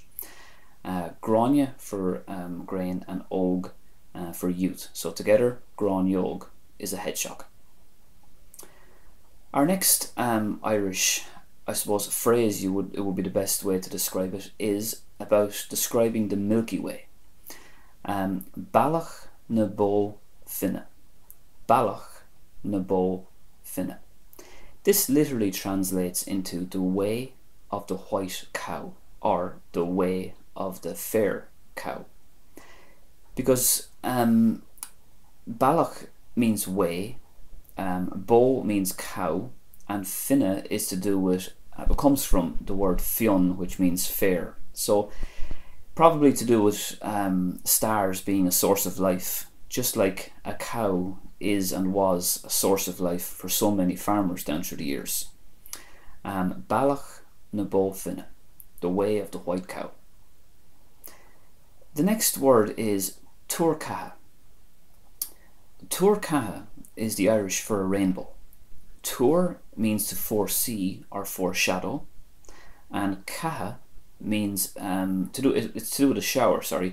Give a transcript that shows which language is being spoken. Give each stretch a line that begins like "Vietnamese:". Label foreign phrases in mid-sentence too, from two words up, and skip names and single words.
English: Grainne for grain and og for youth. So together, grainneog is a hedgehog. Our next Irish, I suppose, phrase it would be the best way to describe it is about describing the Milky Way.
Irish: Ballach na bó finne. Ballach na bó finne.
English: This literally translates into the way of the white cow, or the way of the fair cow. Because ballach means way, bó means cow, and finne is to do with, it comes from the word fionn, which means fair. So probably to do with stars being a source of life, just like a cow is and was a source of life for so many farmers down through the years.
Irish: Ballach na bó finne,
English: the way of the white cow. The next word is tuairceatha. Tuairceatha is the Irish for a rainbow. Tuair means to foresee or foreshadow, and ceatha means it's to do with a shower, sorry.